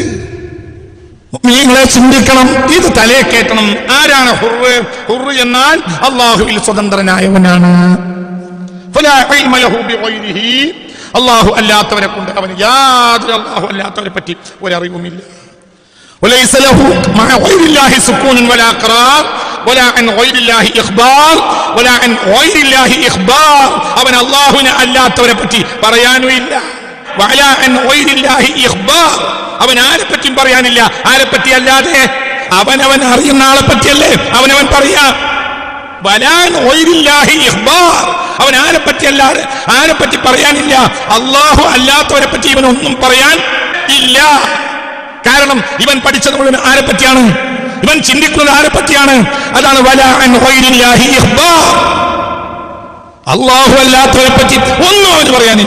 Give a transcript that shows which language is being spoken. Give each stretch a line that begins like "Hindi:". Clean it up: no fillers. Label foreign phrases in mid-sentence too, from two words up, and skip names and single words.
Malayalam: നിങ്ങളെ ചിന്തിക്കണം, ഇത് തലയെ കേട്ടണം. ആരാണ് ഹുർറ്? ഹുർറ് എന്നാൽ അള്ളാഹുവിൽ സ്വതന്ത്രനായവനാണ്. അള്ളാഹു അല്ലാത്തവരെ കൊണ്ട് അവന് യാതൊരു, അള്ളാഹു അല്ലാത്തവരെ പറ്റി ഒരറിവുമില്ല.
Arabic: وليس له مع غير الله سكون ولا قرار ولا عن غير الله إخبار ولا عن غير الله إخبار.
Malayalam: അവൻ അല്ലാഹുവിനെ അല്ലാത്തവരെ പറ്റി പറയാനുമില്ല.
Arabic: ولا عن غير الله إخبار.
Malayalam: അവൻ ആരെപ്പറ്റിയും പറയാനില്ല. ആരെപ്പറ്റി അല്ലാതെ? അവനവൻ അറിയുന്ന ആളെ പറ്റിയല്ലേ അവനവൻ പറയാ.
Arabic: ولا عن غير الله إخبار.
Malayalam: അവൻ ആരെപ്പറ്റി അല്ലാതെ ആരെപ്പറ്റി പറയാനില്ല. അല്ലാഹു അല്ലാത്തവരെ പറ്റി ഇവനൊന്നും പറയാൻ ഇല്ല. കാരണം ഇവൻ പഠിച്ചത് മുഴുവൻ ആരെ പറ്റിയാണ്? ഇവൻ ചിന്തിക്കുന്നത് ആരെ പറ്റിയാണ്? അതാണ്
Arabic: ولا عن غير الله إخبار.
Malayalam: അല്ലാഹു അല്ലാത്തവരെ പറ്റി ഒന്നും അവന് പറയാനില്ല.